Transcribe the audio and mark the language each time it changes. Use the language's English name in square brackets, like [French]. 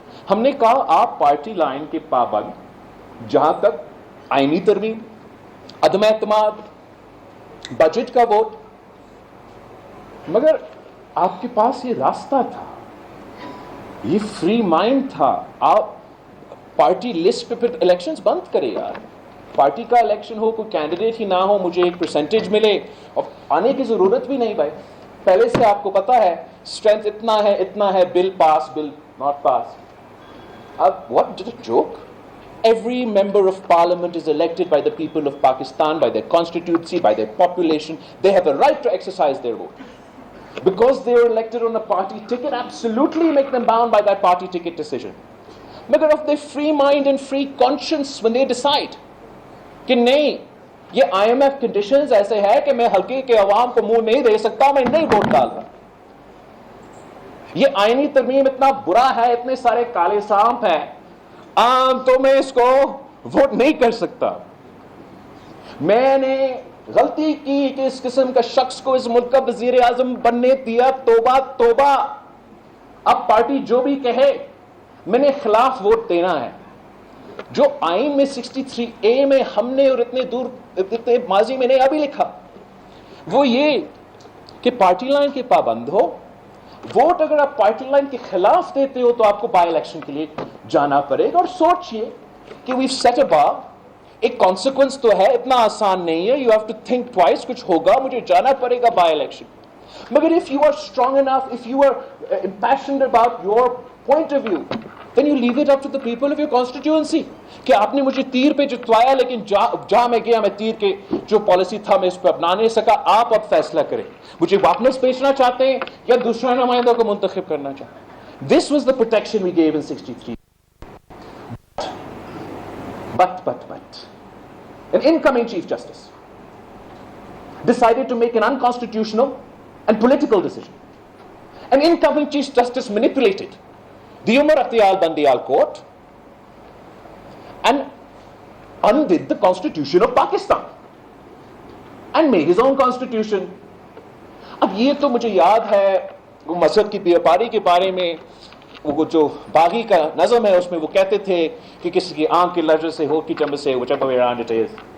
[Urdu] ہم نے کہا آپ پارٹی لائن کے پابند، جہاں تک آئینی ترمیم، عدم اعتماد، بجٹ کا ووٹ، مگر آپ کے پاس یہ راستہ تھا، یہ فری مائنڈ تھا. آپ پارٹی لسٹ پہ پھر الیکشنز بند کرے یار. پارٹی کا الیکشن ہو، کوئی کینڈیڈیٹ ہی نہ ہو، مجھے ایک پرسنٹیج ملے، اور آنے کی ضرورت بھی نہیں بھائی. پہلے سے آپ کو پتا ہے اسٹرینتھ اتنا ہے، [English] Bill pass, bill not pass. [Urdu] اب [English] what did it joke? Every member of parliament is elected by the people of Pakistan, by their constituency, by their population. They have a right to exercise their vote. Because they were elected on a party ticket, absolutely make them bound by that party ticket decision. [Urdu] مگر [English] of their free mind and free conscience when they decide [Urdu] کہ نہیں، یہ IMF conditions ایسے ہے کہ میں حلقے کے عوام کو منہ نہیں دے سکتا، میں نہیں ووٹ ڈال رہا. یہ آئینی ترمیم اتنا برا ہے، اتنے سارے کالے سانپ ہیں، تو میں اس کو ووٹ نہیں کر سکتا. میں نے غلطی کی کہ اس قسم کا شخص کو اس ملک کا وزیر اعظم بننے دیا. توبہ توبہ. اب پارٹی جو بھی کہے میں نے خلاف ووٹ دینا ہے. جو آئین میں 63A میں ہم نے اور اتنے ماضی میں نے ابھی لکھا وہ یہ کہ پارٹی لائن کے پابند ہو. ووٹ اگر آپ پارٹی لائن کے خلاف دیتے ہو تو آپ کو بائی الیکشن کے لیے جانا پڑے گا. اور سوچئے کہ [English] we've set a bar. [Urdu] ایک کانسیکوینس تو ہے، اتنا آسان نہیں ہے. [English] you have to think twice, [Urdu] کچھ ہوگا، مجھے جانا پڑے گا بائی الیکشن. مگر [English] if you are strong enough, if you are impassioned about your point of view, then you leave it up to the people of your constituency. [Urdu] کہ آپ نے مجھے تیر پہ جتوایا، لیکن جہاں میں گیا میں تیر کے جو پالیسی تھا میں اس پہ اپنا نہیں سکا. آپ اب فیصلہ کریں، مجھے واپس بھیجنا چاہتے ہیں یا دوسرا نمائندہ کو منتخب کرنا چاہتے ہیں. [English] This was the protection we gave in 63. But an incoming Chief Justice decided to make an unconstitutional and political decision. An incoming Chief Justice manipulated the Umar Akhtiar Bandiyal Court and undid the Constitution of Pakistan and made his own constitution. [Urdu] اب یہ تو مجھے یاد ہے وہ مذہب کی بیپاری کے بارے میں وہ جو باغی کا نظم ہے اس میں وہ کہتے تھے کہ کسی کی آنکھ کے لرزے سے، ہو کی چمب سے، [English] whichever way around it is.